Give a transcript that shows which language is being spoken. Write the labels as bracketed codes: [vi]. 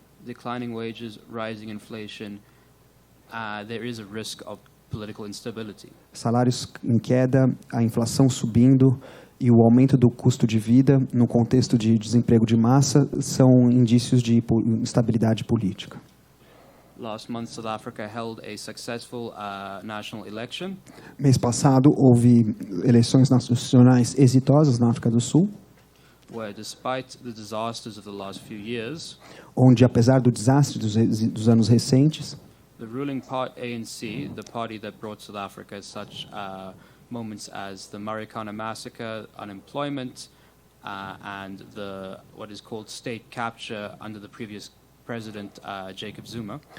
[en] declining wages, rising inflation, there is a risk of political instability. [pt] Salários em queda, a inflação subindo e o aumento do custo de vida no contexto de desemprego de massa são indícios de instabilidade política. [en] Last month, South Africa held a successful national election. [pt] Mês passado houve eleições nacionais exitosas na África do Sul, [en] where despite the disasters of the last few years, [pt] onde apesar do desastre dos anos recentes, [en] the ruling ANC, the party that brought South Africa such moments as the Marikana massacre, unemployment, and what is called state capture under the previous president Jacob Zuma.